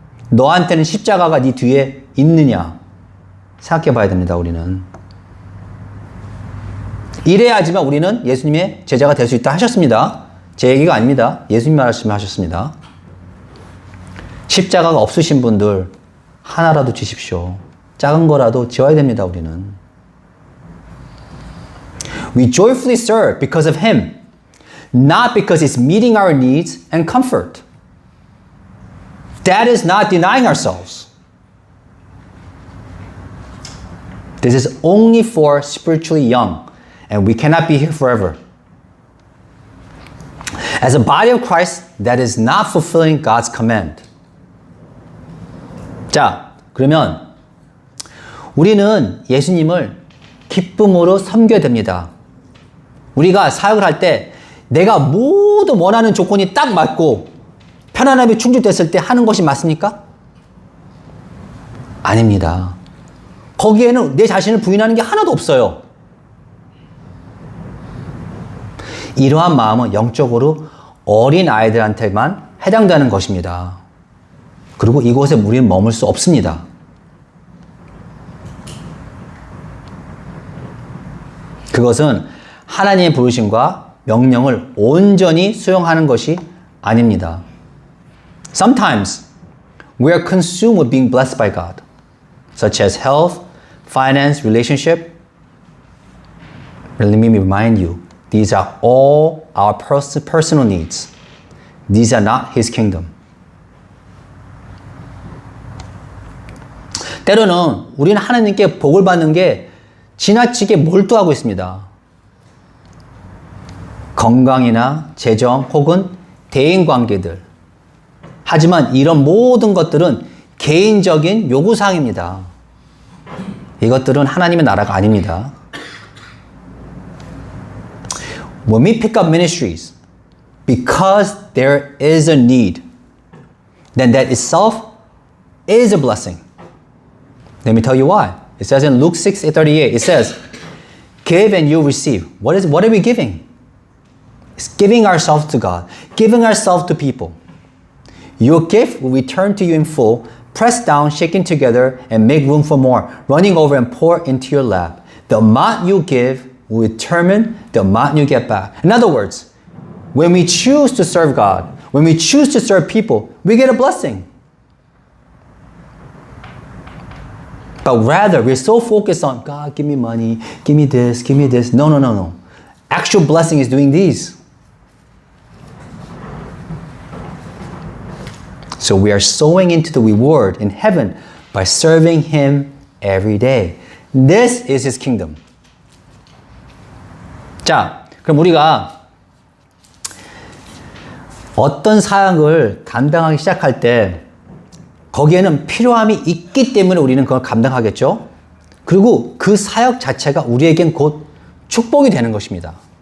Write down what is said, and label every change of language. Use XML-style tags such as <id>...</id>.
<ko>너한테는 십자가가 네 뒤에 있느냐? 생각해 봐야 됩니다, 우리는. 이래야지만 우리는 예수님의 제자가 될 수 있다 하셨습니다. 제 얘기가 아닙니다. 예수님 말씀하셨습니다. 십자가가 없으신 분들 하나라도 지십시오. 작은 거라도 지어야 됩니다, 우리는.</ko> <en>We joyfully serve because of Him. not because it's meeting our needs and comfort. That is not denying ourselves. This is only for spiritually young, and we cannot be here forever. As a body of Christ, that is not fulfilling God's command.</en> <ko>자, 그러면 우리는 예수님을 기쁨으로 섬겨야 됩니다. 우리가 사역을 할 때 내가 모두 원하는 조건이 딱 맞고 편안함이 충족됐을 때 하는 것이 맞습니까? 아닙니다. 거기에는 내 자신을 부인하는 게 하나도 없어요. 이러한 마음은 영적으로 어린 아이들한테만 해당되는 것입니다. 그리고 이곳에 우리는 머물 수 없습니다. 그것은 하나님의 부르심과 명령을 온전히 수용하는 것이 아닙니다.</ko> <en>Sometimes we are consumed with being blessed by God, such as health, finance, relationship. Let me remind you, these are all our personal needs. These are not His kingdom.</en> <ko>때로는 우리는 하나님께 복을 받는 게 지나치게 몰두하고 있습니다. 건강이나 재정 혹은 대인관계들. 하지만 이런 모든 것들은 개인적인 요구사항입니다. 이것들은 하나님의 나라가 아닙니다.</ko> <en>When we pick up ministries because there is a need, then that itself is a blessing. Let me tell you why. It says in Luke 6:38, it says, give and you receive. What are we giving? It's giving ourselves to God, giving ourselves to people. Your gift will return to you in full, pressed down, shaken together, and make room for more, running over and pour into your lap. The amount you give will determine the amount you get back. In other words, when we choose to serve God, when we choose to serve people, we get a blessing. But rather, we're so focused on, God, give me money, give me this, give me this. No, no, no, no. Actual blessing is doing these. So we are sowing into the reward in heaven by serving Him every day. This is His kingdom.</en> <ko>자, 그럼 우리가 어떤 사역을 감당하기 시작할 때 거기에는 필요함이 있기 때문에 우리는 그걸 감당하겠죠. 그리고 그 사역 자체가 우리에겐 곧 축복이 되는 것입니다.</ko>